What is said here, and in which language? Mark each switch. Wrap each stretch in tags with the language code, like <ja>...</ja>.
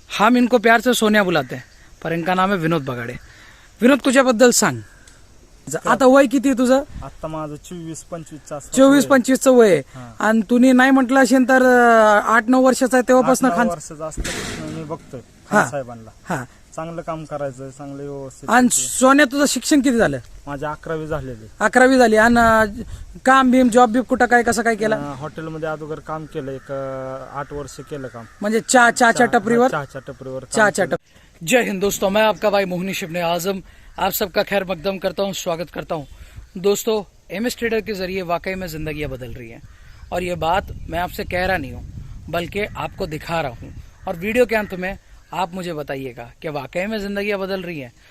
<hi>हम इनको प्यार से सोनिया बुलाते हैं, पर इनका नाम है विनोद बगाडे.</hi> <mr>विनोद, तुझ्याबद्दल सांग. आता वय किती आहे तुझं? आता माझं 24-25 24-25 वय आहे. हा. आणि तुम्ही नाही म्हटलं असेल तर 8-9 वर्षाचा आहे तेव्हापासून खान. वर्षाचं असतं मी बघतोय हा. खान साहेबांना हा. चांगलं काम करायचं, चांगलं व्यवस्थित. आणि सोन्या, तुझं शिक्षण किती झालं? माझे 11वी झालेले. 11वी झाली. आणि काम भीम जॉब बीब कुठं काय कसं काय केलं? हॉटेलमध्ये अगोदर काम केलं, एक 8 वर्ष केलं काम. म्हणजे चहाच्या टपरीवर? चहाच्या टपरीवर काम चहाच्या केलं. टपरी.</mr> <hi>जय हिंद दोस्तों, मैं आपका भाई मोहनी शिबने आजम आप सबका खैर मकदम करता हूँ, स्वागत करता हूँ. दोस्तों, एमएस ट्रेडर के जरिए वाकई में जिंदगियां बदल रही हैं, और ये बात मैं आपसे कह रहा नहीं हूँ बल्कि आपको दिखा रहा हूँ. और वीडियो के अंत में आप मुझे बताइएगा कि वाकई में जिंदगियां बदल रही हैं.</hi>